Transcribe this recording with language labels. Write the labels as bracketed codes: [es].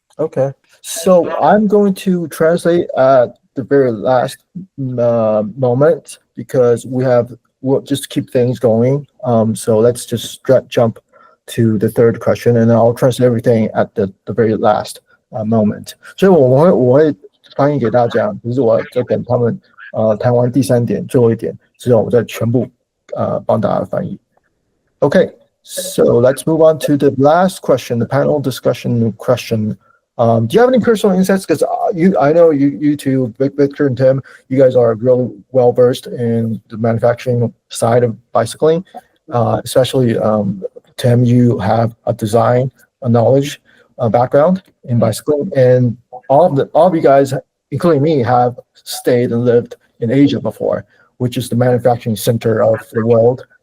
[en] Okay, so I'm going to translate at the very last moment because we'll just keep things going. So let's just jump to the third question, and I'll translate everything at the very last moment. [zh] 所以我会翻译给大家，只是我在等他们谈完第三点最后一点之后，我再全部帮大家翻译。 [en] Okay, so let's move on to the last question, the panel discussion question. Do you have any personal insights? Because I know you two, Victor and Tim, you guys are really well versed in the manufacturing side of bicycling. Especially Tim, you have a design, a knowledge, background in bicycling, and all of you guys, including me, have stayed and lived in Asia before, which is the manufacturing center of the world.